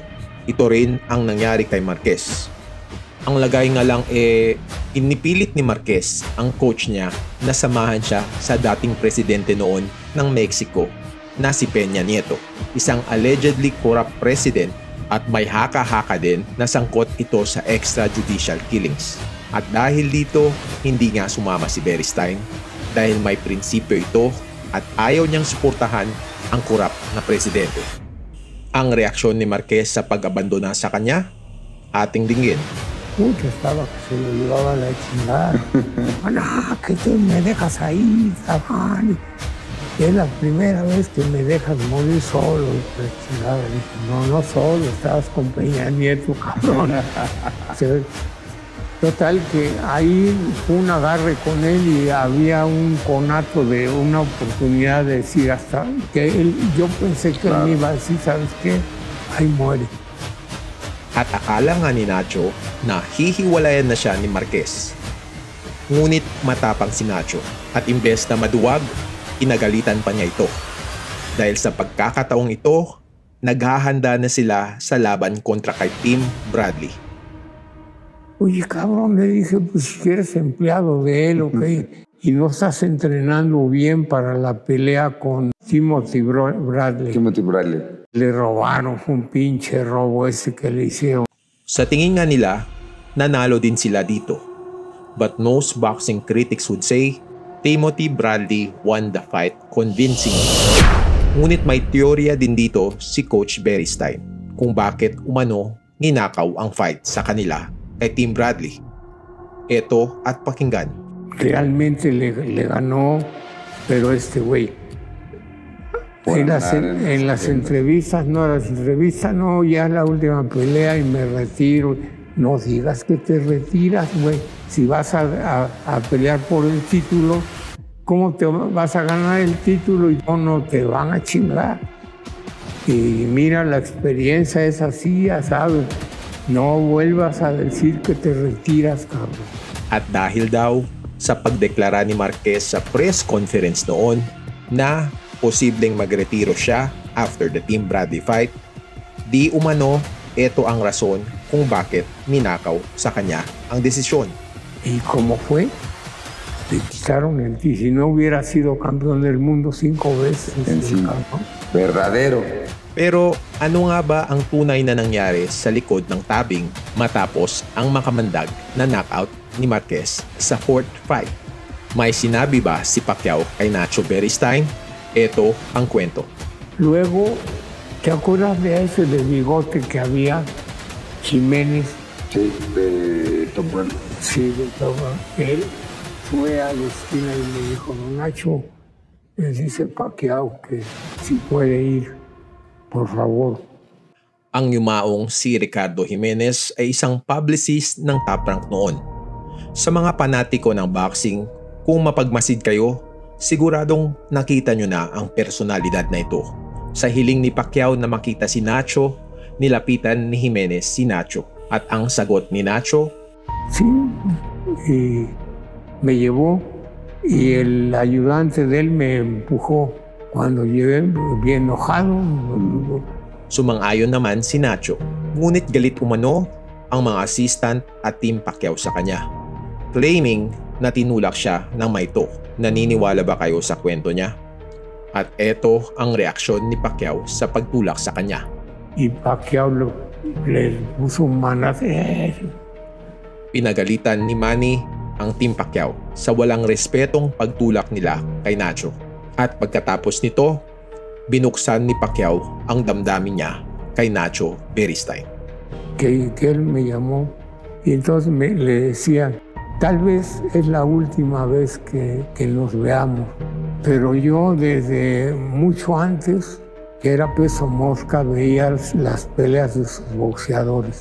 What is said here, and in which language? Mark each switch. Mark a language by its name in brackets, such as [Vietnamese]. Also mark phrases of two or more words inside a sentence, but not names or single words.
[Filipino] Ito rin ang nangyari kay Marquez. Ang lagay nga lang inipilit ni Marquez ang coach niya na samahan siya sa dating presidente noon ng Mexico na si Peña Nieto, isang [English] allegedly corrupt president [Filipino] at may haka-haka din na sangkot ito sa [English] extrajudicial killings. [Filipino] At dahil dito, hindi nga sumama si Beristain dahil may prinsipyo ito at ayaw niyang suportahan ang corrupt na presidente. Ang reaksyon ni Marquez sa pag-abandona sa kanya, ating dinggin. [Spanish] Mucho estaba que se lo llevaba la chingada. Que tú me dejas ahí, cabrón. Es la primera vez que me dejas morir solo. Dije, no solo, estabas con Peña Nieto, cabrón. Total que ahí fue un agarre con él y había un conato de una oportunidad de decir hasta que yo pensé que él me iba a decir, ¿sabes qué? Ahí muere. [Filipino] At akala nga ni Nacho na hihiwalayan na siya ni Marquez. Ngunit matapang si Nacho at imbes na maduwag, inagalitan pa niya ito. Dahil sa pagkakataong ito, naghahanda na sila sa laban kontra kay Tim Bradley. [Spanish] Oye, cabrón, le dije, pues si eres empleado de él, ok, y no estás entrenando bien para la pelea con Timothy Bradley. Timothy Bradley. Le robaron, fue un pinche robo ese que le hicieron. [Filipino] Sa tingin nga nila, nanalo din sila dito. [English] But most boxing critics would say, Timothy Bradley won the fight convincingly. [Filipino] Ngunit may teorya din dito si Coach Beristain kung bakit umano ninakaw ang fight sa kanila kay Tim Bradley. Ito at pakinggan. [Spanish] Realmente le ganó, pero este güey. En las entrevistas, no, ya la última pelea y me retiro. No digas que te retiras, güey. Si vas a pelear por el título, ¿cómo te vas a ganar el título y no te van a chingar? Y mira, la experiencia es así, ya sabes. No vuelvas a decir que te retiras, cabrón. [Filipino] At dahil daw sa pagdeklara ni Marquez sa [English] press conference [Filipino] noon na posibleng magretiro siya [English] after the Tim Bradley fight, [Filipino] di umano ito ang rason kung bakit ninakaw sa kanya ang desisyon. [Spanish] ¿Y cómo fue? Le quitaron el título. Si no hubiera sido campeón del mundo 5 veces. Verdadero. [Filipino] Pero ano nga ba ang tunay na nangyari sa likod ng tabing matapos ang makamandag na knockout ni Marquez sa 4th fight? May sinabi ba si Pacquiao kay Nacho Beristain? Ito ang kwento. [Spanish] Luego, ¿te acuerdas de ese de bigote que había? Jiménez. Sí, de Top Rank. Sí, de Top Rank. Él fue a la esquina y me dijo, Nacho, le dice Pacquiao que si puede ir. Por favor. [Filipino] Ang yumaong si Ricardo Jimenez ay isang publicist ng Top Rank noon. Sa mga panatiko ng boxing, kung mapagmasid kayo, siguradong nakita nyo na ang personalidad na ito. Sa hiling ni Pacquiao na makita si Nacho, nilapitan ni Jimenez si Nacho. At ang sagot ni Nacho, [Spanish] sí, y me llevó y el ayudante de él me empujó. Cuando llegué, bien enojado. [Filipino] Sumang-ayon naman si Nacho, ngunit galit umano ang mga assistant at team Pacquiao sa kanya. Claiming na tinulak siya ng maito. Naniniwala ba kayo sa kwento niya? At eto ang reaksyon ni Pacquiao sa pagtulak sa kanya. [Spanish] Y Pacquiao le puso un manazo. [Filipino] Pinagalitan ni Manny ang team Pacquiao sa walang respetong pagtulak nila kay Nacho. At pagkatapos nito, binuksan ni Pacquiao ang damdamin niya kay Nacho Beristain. [Spanish] Que él me llamó y entonces le decía, Tal vez es la última vez que nos veamos, pero yo desde mucho antes, que era peso mosca, veía las peleas de sus boxeadores.